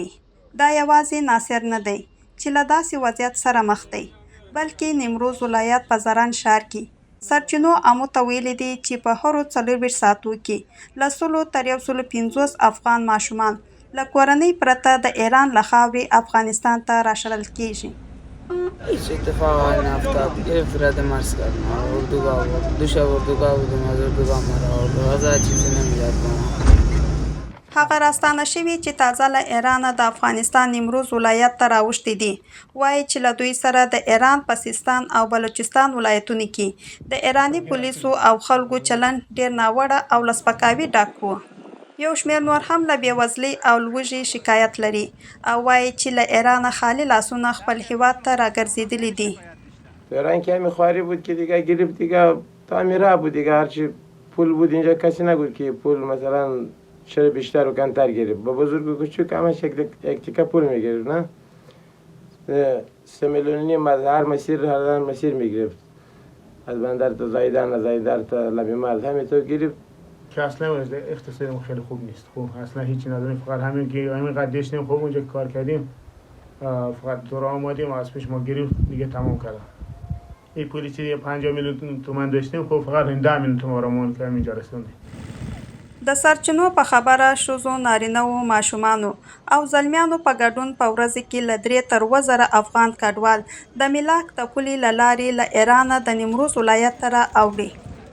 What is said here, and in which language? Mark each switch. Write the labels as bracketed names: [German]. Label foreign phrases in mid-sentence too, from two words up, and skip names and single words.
[Pashto] دا یوازې ناصر نه دی چې له داسې وضعیت سره مخ دی، بلکې نیمروز ولایت په زرن ښار کې سرچینو امو ته ویلي دي چې په هرو 24 ساعتو کې له 100 تر 150 افغان ماشومان له کورنۍ پرته د ایران له خاورې افغانستان ته راشړل کېږي. [Persian] هیچ اتفاق نیفتاد. گرفت رد مرز کردم. اردوگاه بود. دو شب اردوگاه بودم. از اردوگاه مرا آورد. غذا چیزی نمی‌داد به ما. [Pashto] هغه راستانه شوي چې تازه له ایرانه د افغانستان نیمروز ولایت ته راوښتي دي، وایي چې له دوی سره د ایران په سیستان او بلوچستان ولایتونو کې د ایراني پولیسو او خلکو چلند ډېر ناوړه او له سپکاوي ډک و. یو شمېر نور هم له بېوزلۍ او لوږې شکایت لري او وایي چې له ایرانه خالي لاسونه خپل هیواد ته راګرځېدلي دي. [Persian] ایران که همین خواری بود که دیگه گرفت دیگه تعمیره بود دیگه هرچی پول بود اینجا کسی نگود که پول مثلا چرا بیشتر و کمتر گرفت. با بزرگ و کوچک همش یک تیکه پول میگرفت نه 3 میلیون از هر مسیر میگرفت از بندر تا زایدان از زایدان تا لبی مرز همینطور گرفت که اصلا اقتصادمون خیلی خوب نیست. خوب اصلا هیچی نداریم، فقط همین که همین قد داشتیم خوب اونجا کار کردیم فقط دور آمدیم و از پیش ما گرفت دیگه تمام کردم. این پولی چې 50 میلیون تومان داشتیم خب فقط 10 میلیون تومان رامون که همینجا رسوندیم. [Pashto] د سرچینو په خبره ښځو، نارینه‌وو، ماشومانو او زلمیانو په ګډون په ورځ کې له 3 تر 7 زره افغان کډوال د میلک د پولې له لارې له ایرانه د نیمروز ولایت ته راوړي.